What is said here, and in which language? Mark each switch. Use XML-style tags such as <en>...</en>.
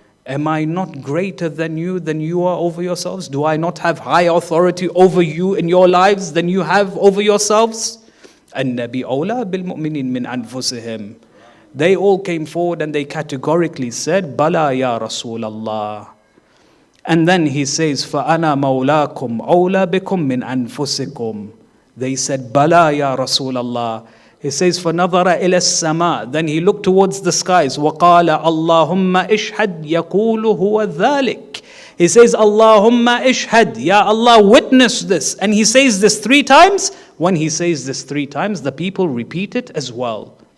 <en>Am I not greater than you are over yourselves? Do I not have high authority over you in your lives than you have over yourselves?</en> <ar>An-nabi awla bil mu'minin min anfusihim.</ar> <en>They all came forward and they categorically said,</en> <ar>Bala ya Rasulallah.</ar> <en>And then he says,</en> <ar>فَأَنَا مَوْلَاكُمْ أَوْلَى بِكُمْ مِنْ أَنفُسِكُمْ.</ar> <en>They said,</en> <ar>Bala ya Rasulallah.</ar> <en>He says,</en> <ar>فَنَظَرَ إِلَى السَّمَاءِ.</ar> <en>Then he looked towards the skies.</en> <ar>وَقَالَ اللَّهُمَّ إِشْهَدْ يَقُولُ هُوَ ذَلِكَ.</ar> <en>He says,</en> <ar>Allahumma ishhad,</ar> <en>Ya Allah, witness this. And he says this 3 times. When he says this 3 times, the people repeat it as well.</en>